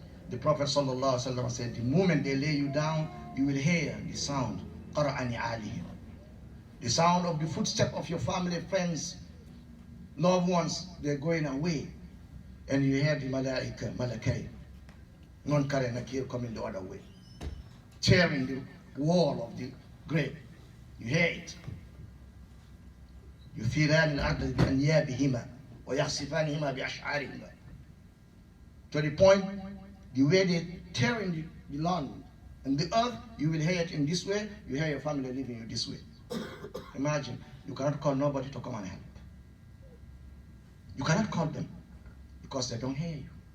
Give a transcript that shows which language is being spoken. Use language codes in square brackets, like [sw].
[en] The Prophet ﷺ said, the moment they lay you down, you will hear the sound, qara'ani alihim, the sound of the footstep of your family, friends, loved ones. They're going away, and you hear the malakai, Munkar and Nakir coming the other way, tearing the wall of the grave. You hear it. [ar] يثيران الأرض بأنيابهما ويخسفانهما بأشعارهما. [en] To the point, the way they tearing the land and the earth, you will hear it in this way, you hear your family leaving you this way. Imagine, you cannot call nobody to come and help. You cannot call them because they don't hear you.